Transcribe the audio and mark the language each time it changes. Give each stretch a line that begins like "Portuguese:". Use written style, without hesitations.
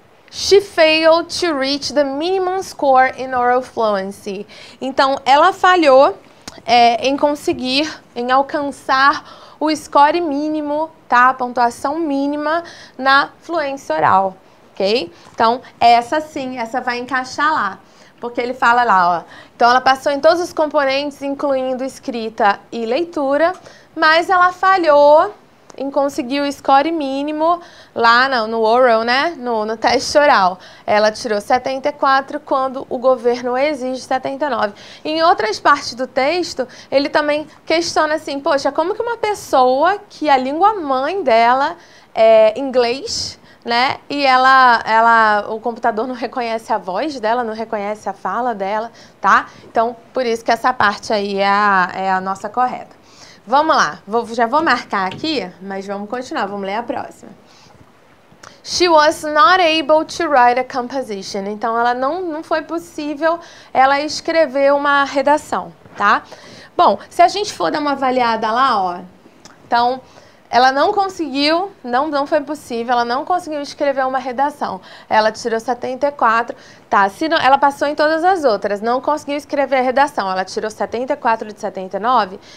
English: She failed to reach the minimum score in oral fluency.
Portuguese: Então, ela falhou em conseguir, em alcançar o score mínimo, tá? A pontuação mínima na fluência oral, ok? Então, essa sim, essa vai encaixar lá. Porque ele fala lá, ó. Então, ela passou em todos os componentes, incluindo escrita e leitura, mas ela falhou em conseguir o score mínimo lá no oral, né? No teste oral. Ela tirou 74 quando o governo exige 79. Em outras partes do texto, ele também questiona assim, poxa, como que uma pessoa que a língua mãe dela é inglês, né? E o computador não reconhece a voz dela, não reconhece a fala dela, tá? Então, por isso que essa parte aí é a nossa correta. Vamos lá, já vou marcar aqui, mas vamos continuar, vamos ler a próxima.
English: She was not able to write a composition.
Portuguese: Então, ela não foi possível ela escrever uma redação, tá? Bom, se a gente for dar uma avaliada lá, ó, então, ela não conseguiu, não foi possível, ela não conseguiu escrever uma redação. Ela tirou 74, tá, ela passou em todas as outras, não conseguiu escrever a redação, ela tirou 74 de 79.